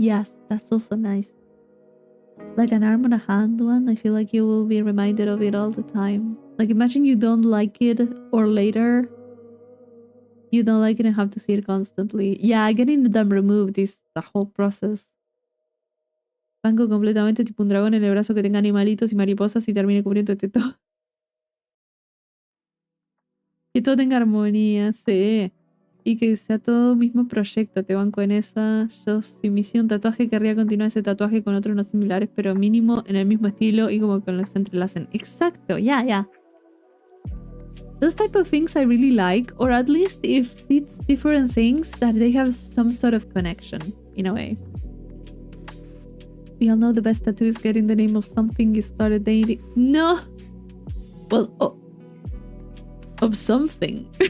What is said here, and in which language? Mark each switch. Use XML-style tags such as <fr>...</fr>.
<en>Yes, that's also nice. Like an arm on a hand one, I feel like you will be reminded of it all the time. Like imagine you don't like it, or later you don't like it and have to see it constantly. Yeah, getting them removed is the whole process.</en> <es>Banco completamente tipo un dragón en el brazo que tenga animalitos y mariposas y termine cubriéndote todo. Que todo tenga armonía, sí. Y que sea todo mismo proyecto, te banco en esa. Yo, si me hiciera un tatuaje, querría continuar ese tatuaje con otros no similares, pero mínimo en el mismo estilo y como que los entrelacen. Exacto,</es> <en>yeah. Those type of things I really like, or at least if it's different things, that they have some sort of connection, in a way. We all know the best tattoo is getting the name of something you started dating. No! Well, of something.</en>